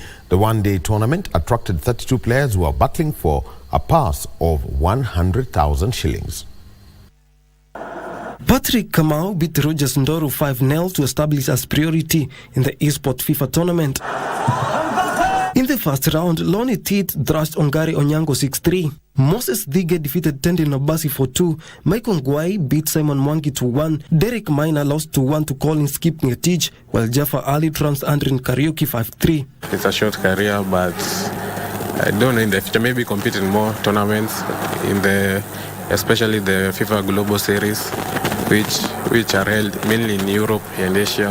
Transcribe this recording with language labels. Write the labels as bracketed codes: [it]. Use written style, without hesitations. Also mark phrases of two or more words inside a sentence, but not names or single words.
[en] The one-day tournament attracted 32 players who are battling for a purse of 100,000 shillings. Patrick Kamau beat Rogers Ndoru 5-0 to establish as priority in the eSport FIFA tournament. In the first round, Lonnie Teet thrashed Ongari Onyango 6-3. Moses Thige defeated Tendi Nobasi 4-2. Michael Nguai beat Simon Mwangi 2-1. Derek Minor lost 2-1 to Colin Skip Ngetich, while Jaffa Ali trounced Andrin Karaoke 5-3. It's a short career, but I don't know, in the future maybe compete in more tournaments, especially the FIFA Global Series, which are held mainly in Europe and Asia.